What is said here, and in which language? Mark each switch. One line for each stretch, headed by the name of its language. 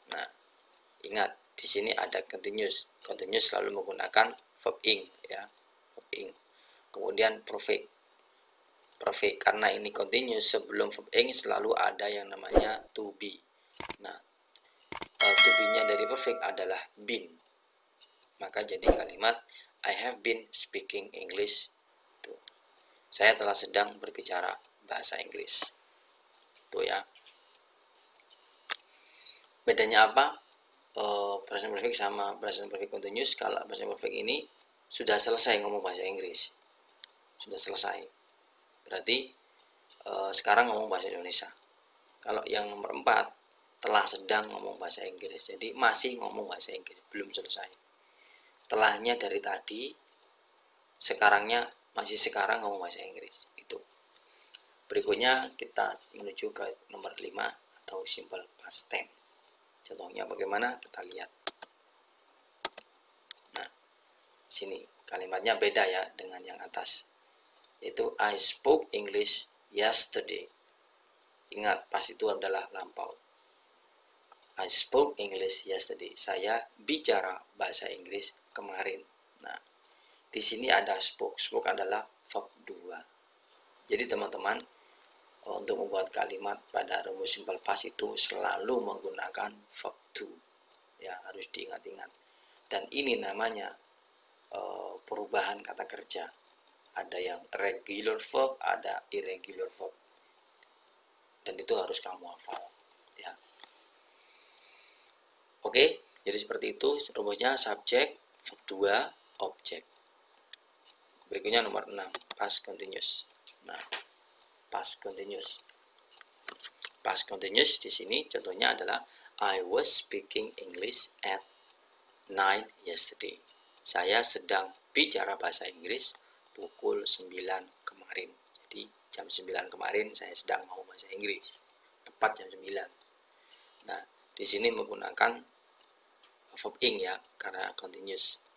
Indonesian: Nah, ingat di sini ada continuous. Continuous selalu menggunakan verb ing ya, verb ing. Kemudian perfect. Perfect karena ini continuous, sebelum verb ing selalu ada yang namanya to be. Nah, to be-nya dari perfect adalah been. Maka jadi kalimat
English: I have been speaking English.
Indonesian: Tuh. Saya telah sedang berbicara bahasa Inggris. Tuh ya. Bedanya apa? Present perfect sama present perfect continuous. Kalau present perfect ini sudah selesai ngomong bahasa Inggris. Sudah selesai. Berarti sekarang ngomong bahasa Indonesia. Kalau yang nomor 4 telah sedang ngomong bahasa Inggris. Jadi masih ngomong bahasa Inggris, belum selesai. Telahnya dari tadi, sekarangnya masih sekarang ngomong bahasa Inggris. Itu. Berikutnya kita menuju ke nomor 5 atau simple past tense. Contohnya bagaimana? Kita lihat. Nah, sini kalimatnya beda ya dengan yang atas. Yaitu
English: I spoke English yesterday.
Indonesian: Ingat, past itu adalah lampau.
English: I spoke English yesterday.
Indonesian: Saya bicara bahasa Inggris kemarin. Nah, di sini ada spoke. Spoke adalah verb 2. Jadi teman-teman, untuk membuat kalimat pada rumus simple past itu selalu menggunakan verb 2. Ya, harus diingat-ingat. Dan ini namanya perubahan kata kerja. Ada yang regular verb, ada irregular verb. Dan itu harus kamu hafal. Ya. Oke, jadi seperti itu rumusnya subject, verb 2, object. Berikutnya nomor 6, past continuous. Nah, past continuous.
English: Past continuous
Indonesian: di sini contohnya adalah
English: I was speaking English at 9 yesterday.
Indonesian: Saya sedang bicara bahasa Inggris pukul 9 kemarin. Jadi jam 9 kemarin saya sedang ngomong bahasa Inggris. Tepat jam 9. Nah, di sini menggunakan verb ing ya, karena continuous.